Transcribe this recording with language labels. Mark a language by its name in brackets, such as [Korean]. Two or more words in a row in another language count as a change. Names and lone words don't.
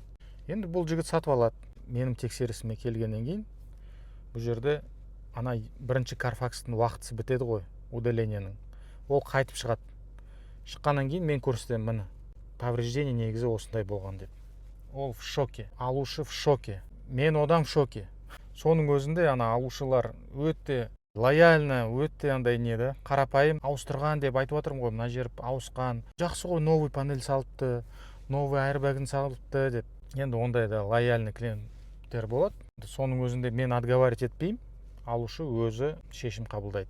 [Kazakh] Енді бұл жігіт сатып алады. Менің тексерісіме келгеннен кейін бұл жерде ана бірінші Carfax'тың уақытысы бітеді ғой, удаленияның. Ол қайтып шығады. Шыққаннан кейін мен көрсетемін, міне, повреждение негізі осындай болған деп. Ол [Russian] в шоке, [Kazakh] алушы [Russian] в шоке. [Kazakh] Мен одан [Russian] в шоке. [Kazakh] Соның өзінде ана алушылар өте лояльно, өте андай неді, қарапайым ауыстырған деп айтып отырмын ғой, мына жер ауысқан. Жақсы ғой, новый панель салыпты, новый айрбагын салыпты деп. Енді ондай да лояльный клиенттер болады. Соның өзінде мен отговаривать етпеймін, алушы өзі шешім қабылдайды.